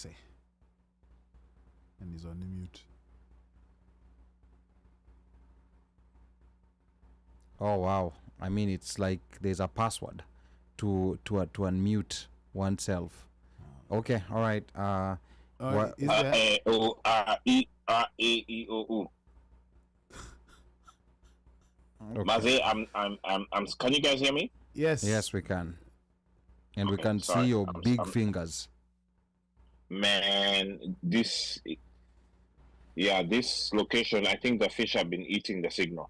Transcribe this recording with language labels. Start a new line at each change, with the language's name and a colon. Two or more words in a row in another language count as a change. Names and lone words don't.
English: And he's on the mute. Oh, wow. I mean, it's like there's a password to unmute oneself. Okay, all right. Is there? O-R-E-R-A-E-O-O. Okay. Maze, can you guys hear me? Yes. Yes, we can. And we Okay, can sorry. see your big fingers. Man, this location, I think the fish have been eating the signal.